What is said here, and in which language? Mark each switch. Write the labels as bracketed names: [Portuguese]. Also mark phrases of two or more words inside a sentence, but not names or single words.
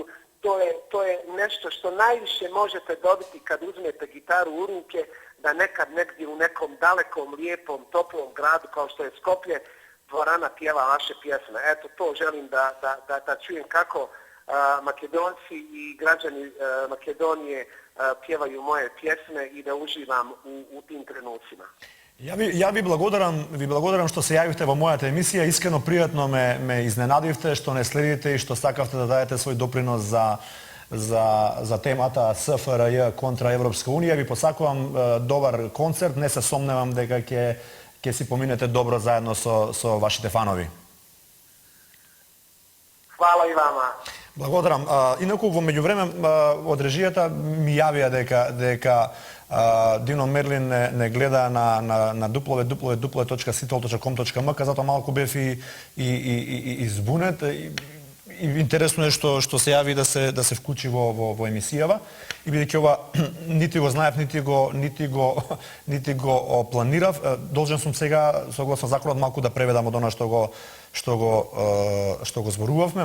[Bosnian] To je nešto što najviše možete dobiti kad uzmete gitaru u ruke, da nekad negdje u nekom dalekom, lijepom, toplom gradu kao što je Skoplje, dvorana pjeva vaše pjesme. Eto, to želim da čujem kako Makedonci i građani Makedonije pjevaju moje pjesme i da uživam u tim trenucima. [Macedonian] Ја ви благодарам што се јавивте во мојата емисија. Искрено пријатно ме изненадивте што не следите и што сакавте да дадете свој допринос за темата СФРЈ контра Европска унија. Ви посакувам добар концерт. Не се сомневам дека ќе си поминете добро заедно со вашите фанови. [Bosnian] Hvala i vama. [Macedonian] Благодарам. Инаку во меѓувреме од режијата ми јавија дека Дино Мерлин не гледа на www.sitol.com.mk, затоа малку бев и избунет. Интересно е што се јави да се вклучи во емисијава и бидејќи ова нити го знаев, нити го планирав, должен сум сега согласно законот малку да преведам од она што го зборувавме.